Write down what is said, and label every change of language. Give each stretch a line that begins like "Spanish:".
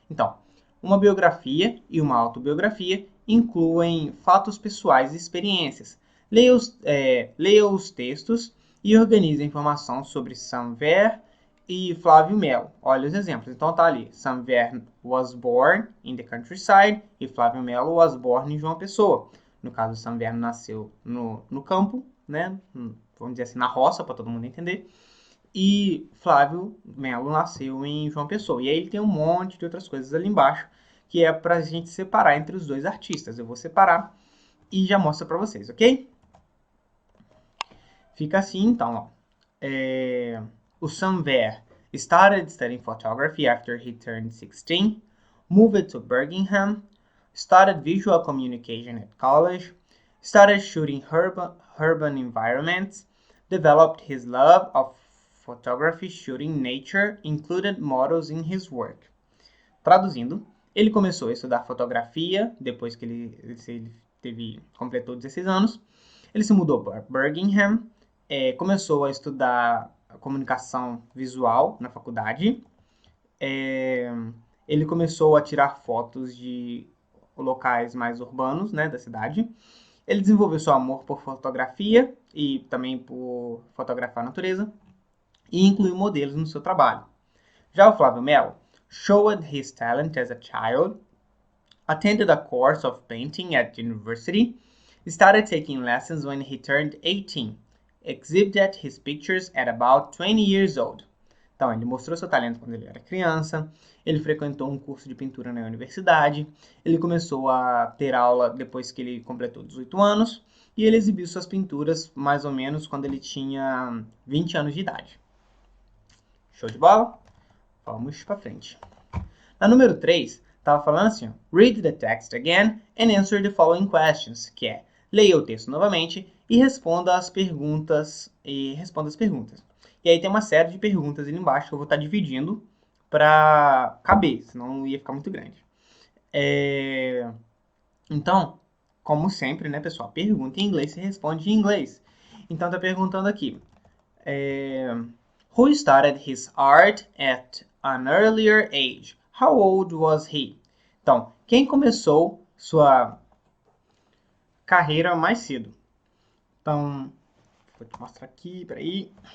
Portuguese: Então, uma biografia e uma autobiografia incluem fatos pessoais e experiências. Leia os textos e organize a informação sobre Sam Veer e Flávio Melo. Olha os exemplos. Então tá ali.
English: Sam Veer was born in the countryside e Flávio Melo was born em João Pessoa.
Portuguese: No caso, Sam Veer nasceu no campo, né? Vamos dizer assim, na roça, para todo mundo entender. E Flávio Melo nasceu em João Pessoa. E aí ele tem um monte de outras coisas ali embaixo, que é para a gente separar entre os dois artistas. Eu vou separar e já mostro para vocês, ok? Fica assim, então, ó.
English: O Sam Veer started studying photography after he turned 16, moved to Birmingham, studied visual communication at college, started shooting urban environments, developed his love of photography shooting nature, included models in his work.
Portuguese: Traduzindo, ele começou a estudar fotografia depois que ele completou 16 anos. Ele se mudou para Birmingham, começou a estudar comunicação visual na faculdade. Ele começou a tirar fotos de locais mais urbanos, né, da cidade. Ele desenvolveu seu amor por fotografia e também por fotografar a natureza e incluiu modelos no seu trabalho. Já o
English: Flávio Melo showed his talent as a child, attended a course of painting at university, started taking lessons when he turned 18, exhibited his pictures at about 20 years old.
Portuguese: Então, ele mostrou seu talento quando ele era criança, ele frequentou um curso de pintura na universidade, ele começou a ter aula depois que ele completou 18 anos, e ele exibiu suas pinturas mais ou menos quando ele tinha 20 anos de idade. Show de bola? Vamos para frente. Na número 3, estava falando assim, ó,
English: read the text again and answer the following questions,
Portuguese: que é, leia o texto novamente e responda as perguntas. E aí tem uma série de perguntas ali embaixo que eu vou estar dividindo para caber, senão ia ficar muito grande. Então, como sempre, né, pessoal, pergunta em inglês, se responde em inglês. Então, tá perguntando aqui.
English: Who started his art at an earlier age? How old was he?
Portuguese: Então, quem começou sua carreira mais cedo? Então, vou te mostrar aqui, peraí.